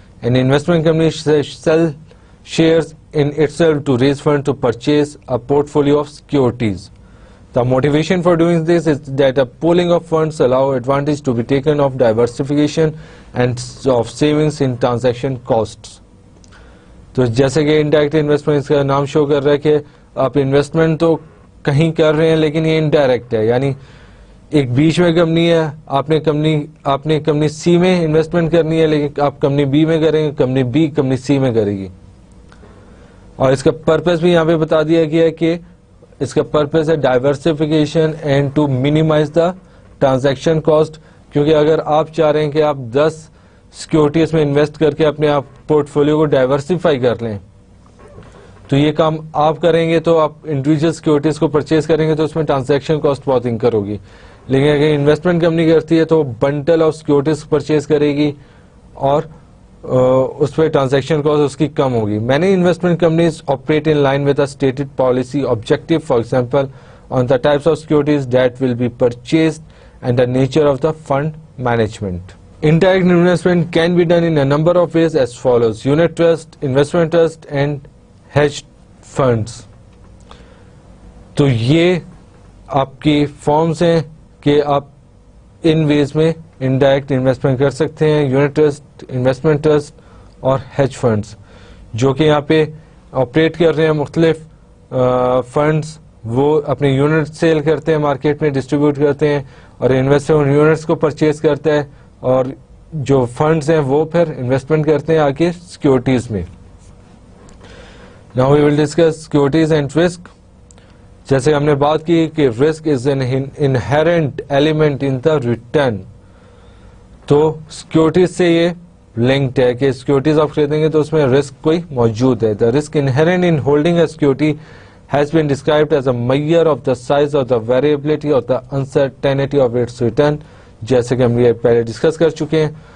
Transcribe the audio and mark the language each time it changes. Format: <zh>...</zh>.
<en>An investment company sell shares in itself to raise funds to purchase a portfolio of securities. The motivation for doing this is that a pooling of funds allow advantage to be taken of diversification and of savings in transaction costs.</en> <ur>تو جیسے کہ indirect investment کا نام شو کر رہا ہے کہ آپ انویسٹمنٹ تو کہیں کر رہے ہیں لیکن یہ انڈائریکٹ ہے, یعنی ایک بیچ میں کمپنی ہے, آپ نے کمپنی سی میں انویسٹمنٹ کرنی ہے لیکن آپ کمپنی بی میں کریں گے, کمپنی بی کمپنی سی میں کرے گی. اور اس کا پرپز بھی یہاں پہ بتا دیا گیا ہے کہ اس کا پرپز ہے</ur> <en>Diversification and to minimize the transaction cost.</en> <ur>کیونکہ اگر آپ چاہ رہے ہیں کہ آپ 10 سیکورٹیز میں انویسٹ کر کے اپنے آپ پورٹ فولیو کو ڈائیورسیفائی کر لیں تو یہ کام آپ کریں گے تو آپ انڈیویجل سیکورٹیز کو پرچیز کریں گے تو اس میں ٹرانزیکشن کاسٹ بہت انکر ہوگی. لیکن اگر انویسٹمنٹ کمپنی کرتی ہے تو بنڈل آف سیکورٹیز پرچیز کرے گی اور اس پہ ٹرانزیکشن کاسٹ اس کی کم ہوگی.</ur> <en>Many investment companies operate in line with stated policy objective, for example on the types of securities that will be purchased and the nature of the fund management. Indirect investment can be done in a number of ways as follows: unit trust, investment trust and hedge funds.</en> <ur>تو یہ آپ کی forms ہیں کہ آپ ان ویز میں indirect investment کر سکتے ہیں. یونٹ ٹرسٹ, انویسٹمنٹ ٹرسٹ اور ہیج فنڈز جو کہ یہاں پہ آپریٹ کر رہے ہیں. مختلف فنڈز وہ اپنے یونٹ سیل کرتے ہیں, مارکیٹ میں ڈسٹریبیوٹ کرتے ہیں اور انویسٹر یونٹس کو پرچیز کرتا ہے اور جو فنڈز ہیں وہ پھر انویسٹمنٹ کرتے ہیں آگے سیکورٹیز میں.</ur> <en>Now we will discuss securities and risk.</en> <ur>جیسے ہم نے بات کی کہ</ur> <en>risk is an inherent element in the return,</en> <ur>تو سیکورٹیز سے یہ لنکڈ ہے کہ سیکورٹیز آپ خریدیں گے تو اس میں رسک کوئی موجود ہے.</ur> <en>the risk inherent in holding a security has been described as a measure of the size of the variability of the uncertainty of its return,</en> <ur>جیسے کہ ہم یہ پہلے ڈسکس کر چکے ہیں.</ur>